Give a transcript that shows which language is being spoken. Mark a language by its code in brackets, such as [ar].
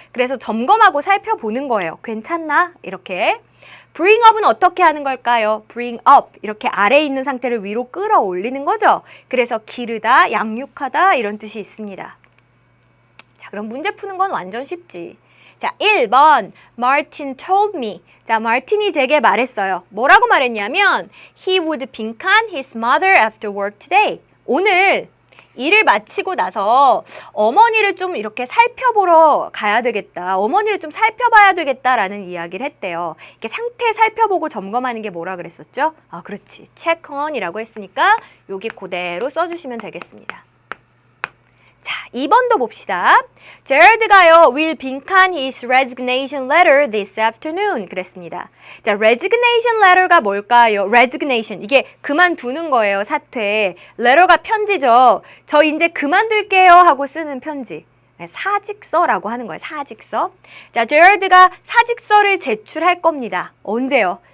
[ko] 그래서 점검하고 살펴보는 거예요. 괜찮나? 이렇게. bring up은 어떻게 하는 걸까요? bring up 이렇게 아래에 있는 상태를 위로 끌어올리는 거죠. 그래서 기르다, 양육하다 이런 뜻이 있습니다. 자, 그럼 문제 푸는 건 완전 쉽지. 자, 1번 [en] Martin told me. [ko] 자, 마틴이 제게 말했어요. 뭐라고 말했냐면 [en] He would [ko] 빈칸 [en] his mother after work today. [ko] 오늘 일을 마치고 나서 어머니를 좀 이렇게 살펴보러 가야 되겠다. 어머니를 좀 살펴봐야 되겠다라는 이야기를 했대요. 이렇게 상태 살펴보고 점검하는 게 뭐라 그랬었죠? 아, 그렇지. check on이라고 했으니까 여기 그대로 써주시면 되겠습니다. 자, 2번도 봅시다. [en] 제럴드가요, will [ko] 빈칸 [en] his resignation letter this afternoon. [ko] 그랬습니다. 자, resignation letter가 뭘까요? resignation. 이게 그만두는 거예요, 사퇴. letter가 편지죠. 저 이제 그만둘게요 하고 쓰는 편지. 사직서라고 하는 거예요, 사직서. 자, 제럴드가 사직서를 제출할 겁니다. 언제요?